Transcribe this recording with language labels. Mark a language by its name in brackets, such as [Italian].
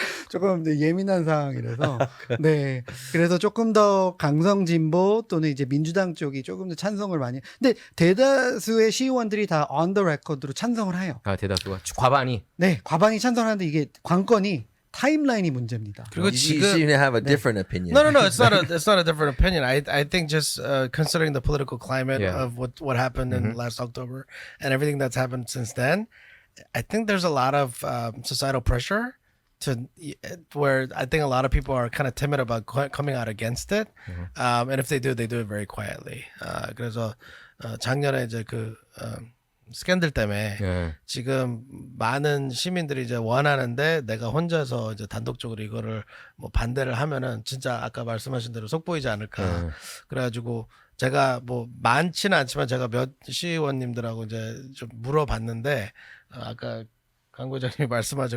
[Korean] 조금 이제 예민한 상황이라서, 네, 그래서 조금 더 강성 진보 또는 이제 민주당 쪽이 조금 더 찬성을 많이. 근데 대다수의 시의원들이 다 [English] on the record [Korean] 로 찬성을 해요. 아, 대다수가 과반이. 네, 과반이 찬성하는데 이게 관건이 타임라인이 문제입니다. 그리고 [English] You [Korean] 지금 [English] seem to have a different opinion. No. It's not a different opinion. I think just considering the political climate Yeah. of what happened in last October and everything that's happened since then, I think there's a lot of societal pressure to where I think a lot of people are kind of timid about coming out against it. And if they do it very quietly. [Korean] 그래서 작년에 이제 그 스캔들 때문에 예. 지금 많은 시민들이 이제 원하는데 내가 혼자서 이제 단독적으로 이거를 뭐 반대를 하면은 진짜 아까 말씀하신 대로 속보이지 않을까. 네. 그래가지고 제가 뭐 많지는 않지만 제가 몇 시의원님들하고 이제 좀 물어봤는데 아까 강 부장님이 말씀하죠.